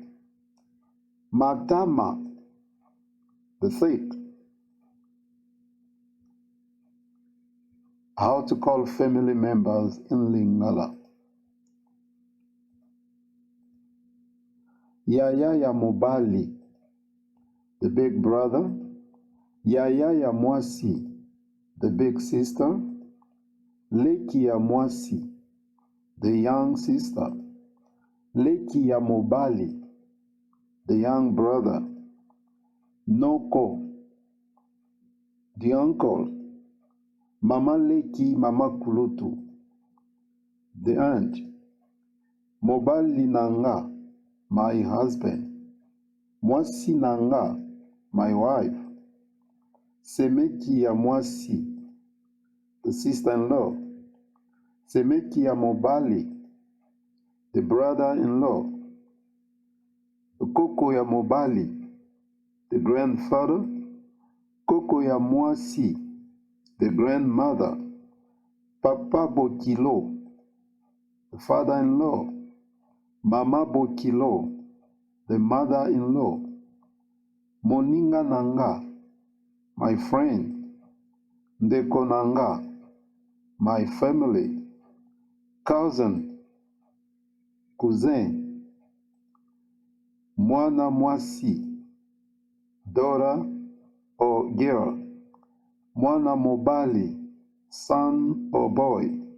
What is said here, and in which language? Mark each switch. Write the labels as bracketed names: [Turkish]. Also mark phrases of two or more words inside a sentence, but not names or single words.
[English] Matama, the thick. How to call family members in Lingala. [Lingala] Yaya ya Mobali, [English] the big brother. [Lingala] Yaya ya Mwasi, [English] the big sister. [Lingala] Leki ya Mwasi, [English] the young sister. [Lingala] Leki ya Mobali, [English] the young brother. Noko, the uncle. [Lingala] Mama Leki, Mama Kulutu, [English] the aunt. [Lingala] Mobali nanga, [English] my husband. [Lingala] Mwasi nanga, [English] my wife. [Lingala] Semeki ya Mwasi, [English] the sister-in-law. [Lingala] Semeki ya Mobali, [English] the brother-in-law. [Lingala] Koko ya Mobali, [English] the grandfather. [Lingala] Koko ya Mwasi, [English] the grandmother. [Lingala] Papa Bokilo, [English] the father-in-law. [Lingala] Mama Bokilo, [English] the mother-in-law. [Lingala] Moninga nanga, [English] my friend. [Lingala] Ndeko nanga, [English] my family. Cousin, cousin. [Lingala] Mwana Mwasi, [English] daughter or girl. [Lingala] Mwana Mobali, [English] son or boy.